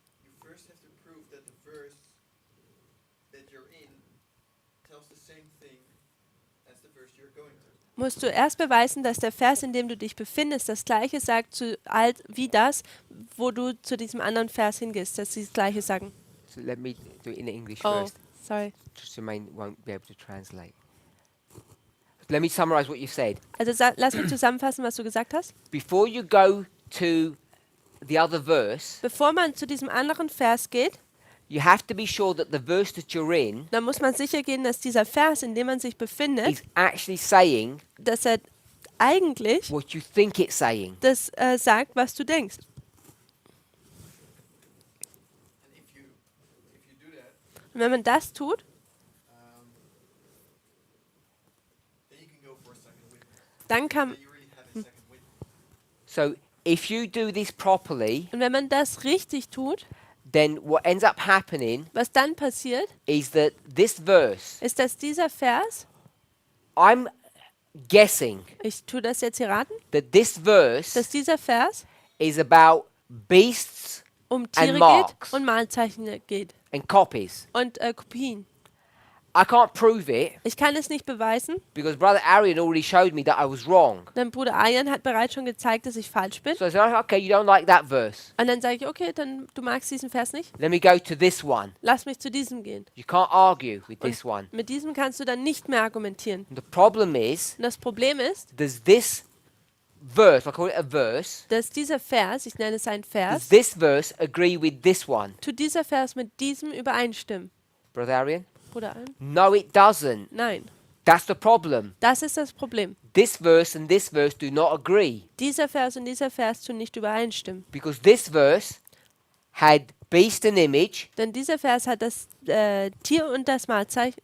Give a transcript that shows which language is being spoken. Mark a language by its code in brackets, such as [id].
[en] you first have to prove that the verse that you're in tells the same thing as the verse you're going to. [de] musst du erst beweisen, dass der Vers, in dem du dich befindest, das Gleiche sagt wie das, wo du zu diesem anderen Vers hingehst, dass sie das Gleiche sagen. [en] So let me do it in English Oh, first. sorry. Just Jermaine won't be able to translate. Let me summarize what you've said. [de] Also lass mich zusammenfassen, was du gesagt hast. [en] Before you go to the other verse, [de] Bevor man zu diesem anderen Vers geht, [en] you have to be sure that the verse that you're in [de] dann muss man sicher gehen, dass dieser Vers, in dem man sich befindet, [en] is actually saying [de] dass er eigentlich [en] what you think it's saying. [de] das sagt, was du denkst. [en] And if you do that, [de] Und wenn man das tut, [en] then you can go for a second witness. [de] dann kann [en] Then you really have a second witness. So if you do this properly, [de] und wenn man das richtig tut, [en] then what ends up happening [de] was dann passiert, [en] is that this verse, [de] ist, dass dieser Vers, [en] I'm guessing [de] ich tue das jetzt hier raten, [en] that this verse [de] dass dieser Vers [en] is about beasts [de] um Tiere [en] marks. [de] geht und Malzeichen geht [en] and copies. [de] und Kopien. [en] I can't prove it [de] Ich kann es nicht beweisen, [en] because Brother Arian already showed me that I was wrong. [de] denn Bruder Arjan hat bereits schon gezeigt, dass ich falsch bin. [en] So I said, okay, you don't like that verse. [de] Und dann sage ich, okay, dann du magst diesen Vers nicht, [en] Let me go to this one. [de] lass mich zu diesem gehen. [en] You can't argue with this one. [de] Mit diesem kannst du dann nicht mehr argumentieren. [en] And the problem is, [de] Und das Problem ist, [en] does this verse, I call it a verse, [de] dass dieser Vers, ich nenne es einen [en] does [de] Vers, [en] this verse agree with this one? [de] tut dieser Vers mit diesem übereinstimmen. [en] Brother Arian? [de] Bruder Arjan? [en] No, it doesn't. [de] Nein, [en] That's the problem. [de] das ist das Problem. [en] This verse and this verse do not agree [de] Dieser Vers und dieser Vers tun nicht übereinstimmen. [en] because this verse had beast and image. [de] Denn dieser Vers hat das Tier und das Malzeichen,